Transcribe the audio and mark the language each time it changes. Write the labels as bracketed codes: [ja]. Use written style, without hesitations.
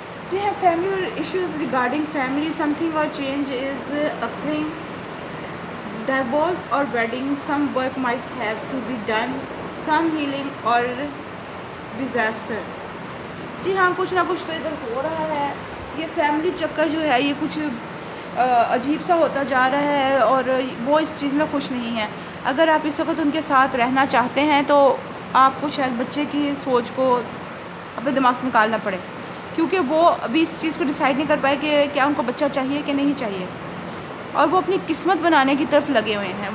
[ur] جی ہاں، [en] Family اور issues regarding family. Something اور change is occurring. Divorce or wedding, some work might have to be done, some healing or disaster. [ur] جی ہاں، کچھ نہ کچھ تو ادھر ہو رہا ہے. یہ فیملی چکر جو ہے یہ کچھ عجیب سا ہوتا جا رہا ہے، اور وہ اس چیز میں خوش نہیں ہے. اگر آپ اس وقت ان کے ساتھ رہنا چاہتے ہیں تو آپ کو شاید بچے کی سوچ کو اپنے دماغ سے نکالنا پڑے، کیونکہ وہ ابھی اس چیز کو ڈیسائیڈ نہیں کر پائے کہ کیا ان کو بچہ چاہیے کہ نہیں چاہیے، اور وہ اپنی قسمت بنانے کی طرف لگے ہوئے ہیں.